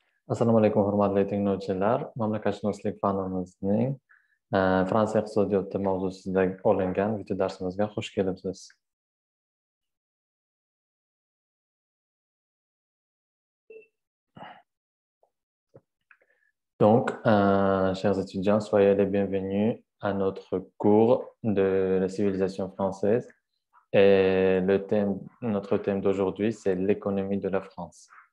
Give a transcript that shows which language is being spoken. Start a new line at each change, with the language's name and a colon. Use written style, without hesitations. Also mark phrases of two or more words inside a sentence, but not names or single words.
Uzbek: Assalomu alaykum, hurmatli tinglovchilar. Mamlakatchilik fanimizning Fransiya iqtisodiyoti mavzusida olingan video darsimizga xush kelibsiz.
French: Donc, chers étudiants, soyez les bienvenus à notre cours de la civilisation française. Et notre thème d'aujourd'hui, c'est l'économie de la France.